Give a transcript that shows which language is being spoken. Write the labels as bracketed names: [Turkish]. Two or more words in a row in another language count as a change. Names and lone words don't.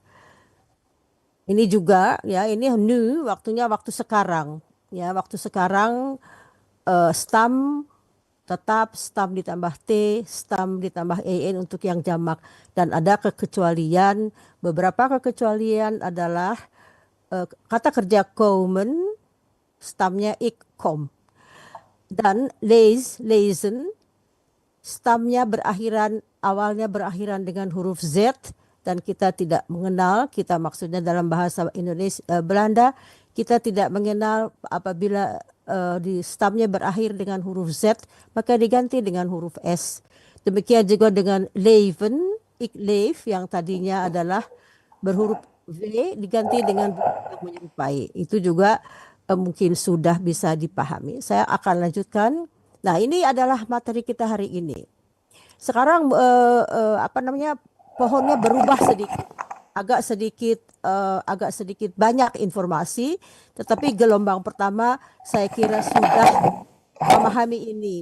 [Indonesian] Ini juga ya, ini new, waktunya waktu sekarang. Ya, waktu sekarang stam tetap stam ditambah T, stam ditambah EN untuk yang jamak. Dan ada kekecualian, beberapa kekecualian adalah kata kerja komen, stamnya [Dutch] ik, kom. [Indonesian] Dan lezen, stamnya awalnya berakhiran dengan huruf Z, dan kita tidak mengenal, kita maksudnya dalam bahasa Indonesia, Belanda, kita tidak mengenal apabila di stamnya berakhir dengan huruf Z, maka diganti dengan huruf S. Demikian juga dengan leven, [Dutch] ik leef, [Indonesian] yang tadinya adalah berhuruf V, diganti dengan yang menyerupai. Itu juga mungkin sudah bisa dipahami. Saya akan lanjutkan. Nah, ini adalah materi kita hari ini. Sekarang pohonnya berubah sedikit, agak sedikit banyak informasi, tetapi gelombang pertama saya kira sudah memahami ini.